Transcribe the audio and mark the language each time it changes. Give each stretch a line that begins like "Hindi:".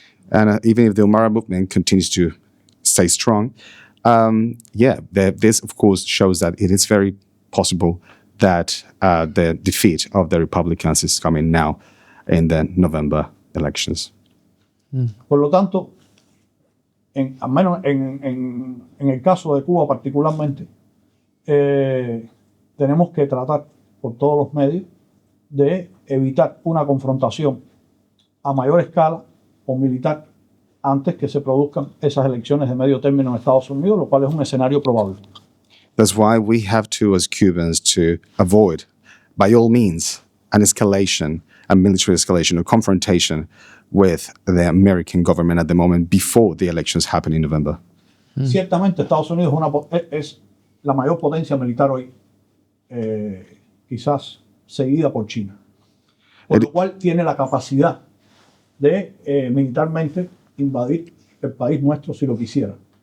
English: And even if the Omara movement continues to stay strong, this of course shows that it is very possible that the defeat of the Republicans is coming now in the November elections.
Spanish: Por lo tanto, al menos en el caso de Cuba particularmente, tenemos que tratar por todos los medios de evitar una confrontación a mayor escala o militar antes que se produzcan esas elecciones de medio término en Estados Unidos, lo cual es un escenario probable.
English: That's why we have to, as Cubans, to avoid, by all means, an escalation, a military escalation or confrontation with the American government at the moment before the elections happen in November.
Spanish: Ciertamente Estados Unidos es la mayor potencia militar hoy, quizás seguida por China, por lo cual tiene la capacidad de militarmente invadir el país nuestro si lo quisiera.